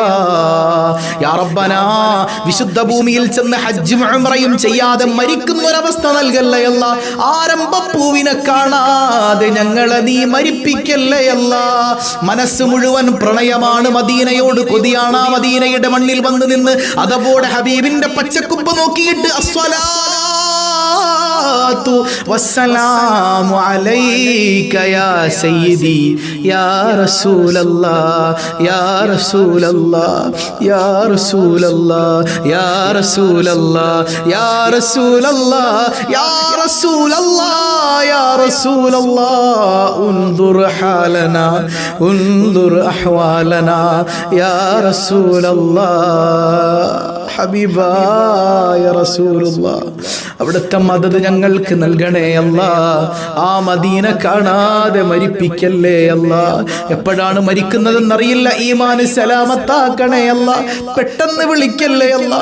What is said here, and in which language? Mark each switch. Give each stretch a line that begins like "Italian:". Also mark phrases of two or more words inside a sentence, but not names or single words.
Arabic: يا ربنا,
Malayalam: വിശുദ്ധ ഭൂമിയിൽ ചെന്ന് ഹജ്ജും ഉംറയും ചെയ്യാതെ മരിക്കുന്ന ഒരവസ്ഥ നൽകല്ലേ അല്ലാ. ആരംഭപ്പൂവിനെ കാണാതെ ഞങ്ങളെ നീ മരിപ്പിക്കല്ലേ അല്ലാ. മനസ്സ് മുഴുവൻ പ്രണയമാണ്, മദീനയോട് കൊതിയാണ്. ആ മദീനയുടെ മണ്ണിൽ വന്ന് നിന്ന് അതപോടെ ഹബീബിന്റെ പച്ചക്കുപ്പ് നോക്കിയിട്ട്
Arabic: والسلام عليك يا سيدي يا رسول الله يا رسول الله يا رسول الله يا رسول الله يا رسول الله يا رسول الله يا رسول الله انظر حالنا انظر أحوالنا يا رسول الله
Malayalam: ഹബീബായ റസൂലുള്ളാഹ്, അവിടുത്തെ മദദ് ഞങ്ങൾക്ക് നൽകണേ അല്ലാ. ആ മദീന കാണാതെ മരിപ്പിക്കല്ലേ അല്ലാ. എപ്പോഴാണ് മരിക്കുന്നതെന്നറിയില്ല. ഈമാൻ സലാമത്താക്കണേ അല്ലാ. പെട്ടെന്ന് വിളിക്കല്ലേ അല്ലാ.